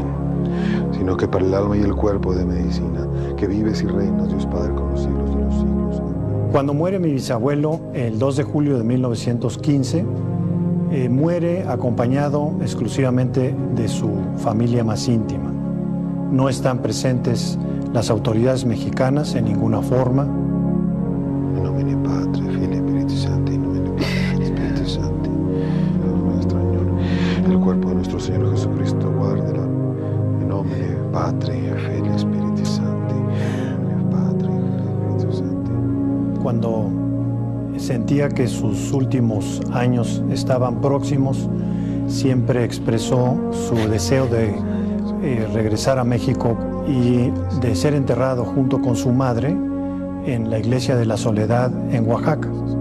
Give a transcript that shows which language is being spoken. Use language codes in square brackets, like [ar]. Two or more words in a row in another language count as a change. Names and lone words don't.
[es] Sino que para el alma y el cuerpo de medicina, que vives y reinas, Dios Padre, con los siglos de los siglos. Amén. Cuando muere mi bisabuelo, el 2 de julio de 1915, muere acompañado exclusivamente de su familia más íntima. No están presentes las autoridades mexicanas en ninguna forma. [la] In nomine Patri, Filii e Spiriti Santi, in nomine Patri, Spiriti Santi. [es] El cuerpo de nuestro Señor Jesucristo, guárdela. [la] En nomine Patri, Filii e Spiriti Santi. En nomine Patri, Filii e Spiriti Santi. [es] Cuando sentía que sus últimos años estaban próximos, siempre expresó su deseo de regresar a México y de ser enterrado junto con su madre en la Iglesia de la Soledad en Oaxaca.